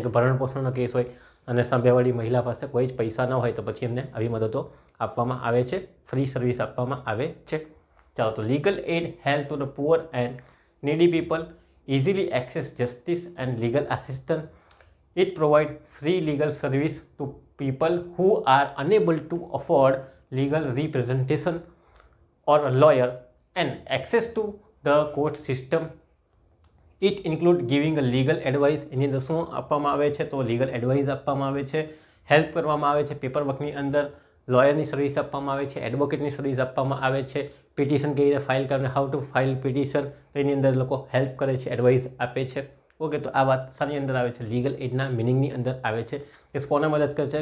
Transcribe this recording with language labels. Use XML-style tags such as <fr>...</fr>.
<gu>જેમ કે ભરણપોષણનો કેસ હોય અને સાંભળવાળી મહિલા પાસે કોઈ જ પૈસા ન હોય, તો પછી એમને આવી મદદો આપવામાં આવે છે, ફ્રી સર્વિસ આપવામાં આવે છે. ચાલો તો</gu> <en>Legal aid help to the poor and needy people easily access justice and legal assistant. It provides free legal service to people who are unable to afford legal representation or a lawyer and access to the court system. It includes giving a legal advice.</en> <gu>એની અંદર શું આપવામાં આવે છે? તો legal advice આપવામાં આવે છે, help કરવામાં આવે છે પેપર વર્કની અંદર, લોયરની સર્વિસ આપવામાં આવે છે, એડવોકેટની સર્વિસ આપવામાં આવે છે, પિટિશન કેવી રીતે ફાઇલ કરવાની,</gu> <en>how to file petition,</en> <gu>એની અંદર લોકો હેલ્પ કરે છે, એડવાઇસ આપે છે. ઓકે, તો આ વાત શાની અંદર આવે છે? લીગલ એડના મિનિંગની અંદર આવે છે. કે કોને મદદ કરે છે?</gu>